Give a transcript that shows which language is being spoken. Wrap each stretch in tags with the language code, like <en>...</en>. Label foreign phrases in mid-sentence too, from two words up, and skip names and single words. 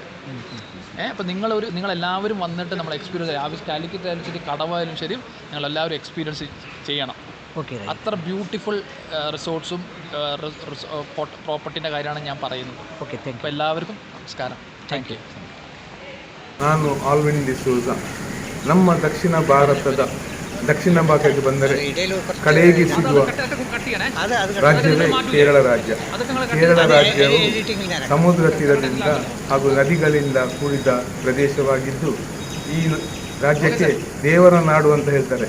<ml>അപ്പോൾ നിങ്ങളെല്ലാവരും വന്നിട്ട് നമ്മൾ എക്സ്പീരിയൻസ് രാവിലെ കാലിക്കറ്റ് ആയാലും ശരി കടവായാലും ശരി നിങ്ങളെല്ലാവരും എക്സ്പീരിയൻസ് ചെയ്യണം. അത്ര</ml> <en>beautiful resorts</en> <ml>പ്രോപ്പർട്ടിൻ്റെ കാര്യമാണ് ഞാൻ പറയുന്നത്. അപ്പോൾ എല്ലാവർക്കും നമസ്കാരം.</ml> <en>thank you.</en> <kn>ನಾನು ಆಲ್ವಿನ್ ಡಿಸೂಜ. ನಮ್ಮ ದಕ್ಷಿಣ ಭಾರತದ ದಕ್ಷಿಣ ಭಾಗಕ್ಕೆ ಬಂದರೆ ಕಡೆಗೆ ಸಿಗುವ ರಾಜ್ಯವೇ ಕೇರಳ ರಾಜ್ಯ. ಕೇರಳ ರಾಜ್ಯವು ಸಮುದ್ರ ತೀರದಿಂದ ಹಾಗೂ ನದಿಗಳಿಂದ ಕೂಡಿದ ಪ್ರದೇಶವಾಗಿದ್ದು ಈ ರಾಜ್ಯಕ್ಕೆ ದೇವರ ನಾಡು ಅಂತ ಹೇಳ್ತಾರೆ.</kn>